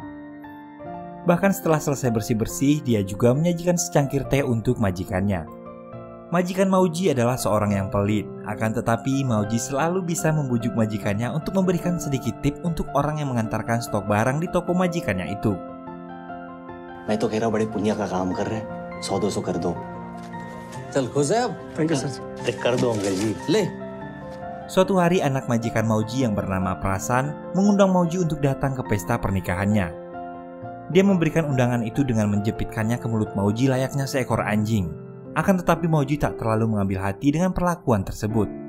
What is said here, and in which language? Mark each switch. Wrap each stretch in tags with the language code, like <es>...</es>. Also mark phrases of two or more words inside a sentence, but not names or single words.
<id>Bahkan setelah selesai bersih-bersih, dia juga menyajikan secangkir teh untuk majikannya. Majikan Mauji adalah seorang yang pelit, akan tetapi Mauji selalu bisa membujuk majikannya untuk memberikan sedikit tip untuk orang yang mengantarkan stok barang di toko majikannya itu.</id> <hi>मैं तो कह रहा बड़े पुण्य का काम कर रहे हैं 100-200 कर दो चल खुश है अब</hi> <en>thank you sir</en> <hi>कर दो अंकल जी ले.</hi> <id>Suatu hari anak majikan Mauji yang bernama Prasan mengundang Mauji untuk datang ke pesta pernikahannya. Dia memberikan undangan itu dengan menjepitkannya ke mulut Mauji layaknya seekor anjing. Akan tetapi Mauji tak terlalu mengambil hati dengan perlakuan tersebut.</id>